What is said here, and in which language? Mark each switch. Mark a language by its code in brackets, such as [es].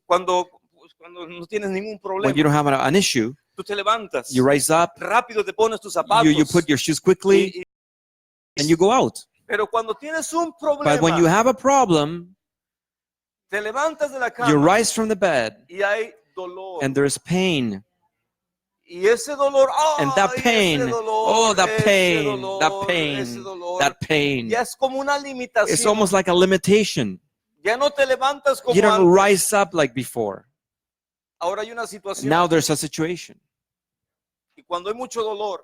[es] cuando no tienes ningún [en] when you don't have an issue, [es] tú te levantas, [en] you rise up, [es] rápido te pones tus zapatos. [en] you put your shoes quickly, and you go out. [es] Pero cuando tienes un [en] But when you [es] problema, [en] have a problem, [es] te levantas de la [en] you [es] cama [en] rise from the bed, [es] y hay dolor. [en] and there's pain. [es] Y ese dolor, [en] And that [es] ¡ay, [en] pain, [es] ese dolor, [en] oh, that [es] ese [en] pain, [es] dolor, [en] that [es] ese [en] pain, [es] dolor, [en] that pain. [es] ya es como una [en] It's [es] limitación. [en] almost like a limitation. [es] Ya no te levantas como [en] You don't [es] antes. [en] rise up like before. [es] Ahora hay una situación. [en] Now there's a situation. [es] Y cuando hay mucho dolor,